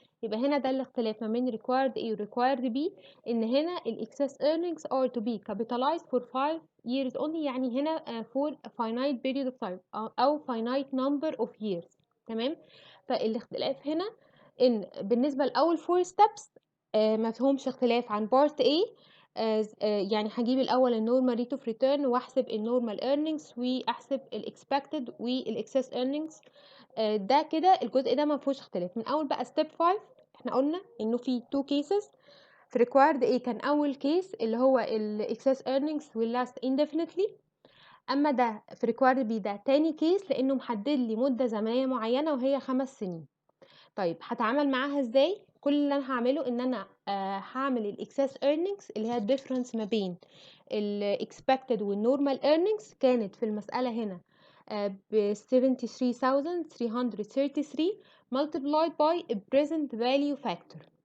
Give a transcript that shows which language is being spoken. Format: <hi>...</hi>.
<ar>يبقى هنا ده الاختلاف ما بين</ar> <en>required A و required B،</en> <ar>ان هنا</ar> <en>ال excess earnings are to be capitalized for 5 years only،</en> <ar>يعني هنا</ar> <en>for a finite period of time أو finite number of years.</en> <ar>تمام. فالاختلاف هنا ان بالنسبة لأول 4 steps ما فيهمش اختلاف عن بارت A. يعني هجيب الاول النورمال ريت اوف ريتيرن واحسب النورمال ايرنينجز واحسب الاكسبكتد والاكسس ايرنينجز. ده كده الجزء ده ما فيهوش اختلاف. من اول بقى ستيب 5 احنا قلنا انه في 2 كيسز. في ريكوايرد A كان اول كيس اللي هو الاكسس ايرنينجز</ar> <en>will last indefinitely،</en> <ar>اما ده في ريكوايرد B ده تاني كيس لانه محدد لي مده زمنيه معينه وهي 5 سنين. طيب هتعامل معاها ازاي؟ كل اللي انا هعمله ان انا هعمل الاكسس earnings اللي هي الديفرنس ما بين الاكسبكتد والنورمال earnings. كانت في المسألة هنا ب 73,333</ar> <en>multiplied by a present value factor.</en>